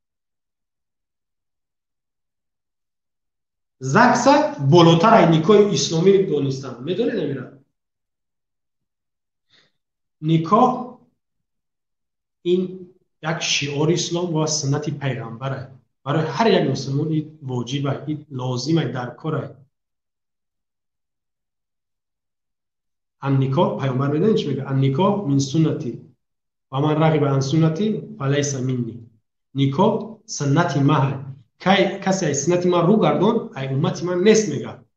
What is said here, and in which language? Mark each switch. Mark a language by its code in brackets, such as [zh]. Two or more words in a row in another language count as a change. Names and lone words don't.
[tg] ЗАГСа болотар аз никоҳи исломӣ донистанд. Медонед намира? никоҳ ин як шиори ислом ва суннати пайғамбар аст. барои ҳар як мусулмон ин воҷиб аст, ин лозим аст, дар кор аст. [fa] النکاح پیامبر میدونید چی میگه؟ [ar] النکاح من سنتی و من رغب عن سنتی فلیس منی. [fa] نکاح سنتی ما کسی از سنت ما رو گردون ای امت من نیست میگه.